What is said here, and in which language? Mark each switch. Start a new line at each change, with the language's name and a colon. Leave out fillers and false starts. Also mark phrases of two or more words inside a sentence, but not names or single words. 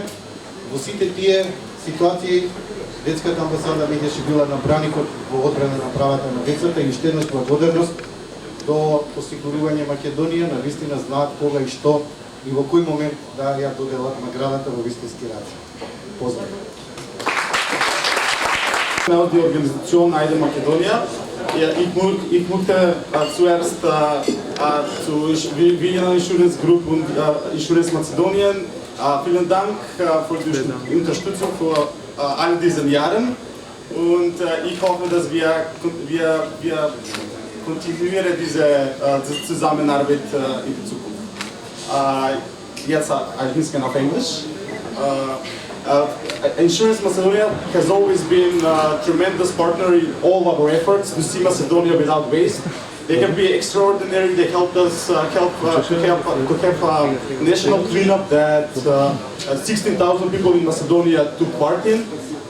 Macedonian: Во сите тие ситуации детската амбасада Медјаши била на браникот во одбрана на правата на децата и уште еднаш благодарност до Осигурување Македонија, на вистина знаат кога и што и во кој момент да ја доделат наградата во вистински раци. Поздрав!
German: Die Organisation Aide Makedonia. Ja, ich möchte zuerst zu Vienna Insurance Group und Insurance Mazedonien vielen Dank für die Unterstützung für all diesen Jahren und ich hoffe, dass wir kontinuieren diese Zusammenarbeit in der Zukunft. Jetzt ein bisschen auf Englisch.
English: Insurance Macedonia has always been a tremendous partner in all our efforts to see Macedonia without waste. They can be extraordinary. They helped us to have a national cleanup that 16,000 people in Macedonia took part in.